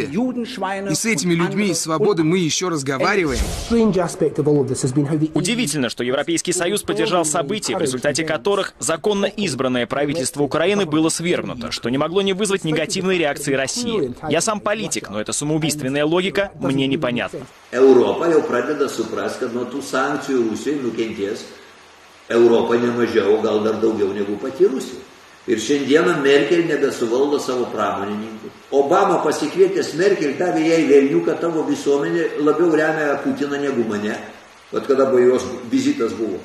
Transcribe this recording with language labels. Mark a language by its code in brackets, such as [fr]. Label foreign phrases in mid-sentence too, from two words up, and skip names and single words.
[ru] И с этими людьми из «Свободы» мы еще разговариваем». Удивительно, что Европейский Союз поддержал события, в результате которых законно избранное правительство Украины было свергнуто, что не могло не вызвать негативной реакции России. Я сам политик, но эта самоубийственная логика мне непонятна. [lt] Europa jau pradeda suprasti, kad nuo tų sankcijų Rusijai nukentės Europa ne mažiau, gal dar daugiau negu pati Rusija. Ir šiandieną Merkel nebesuvaldo savo pramonininkų. Obama pasikvietęs Merkel davė jai velniuką, tavo visuomenė labiau remia Putiną negu mane, vat kada buvo jos vizitas buvo.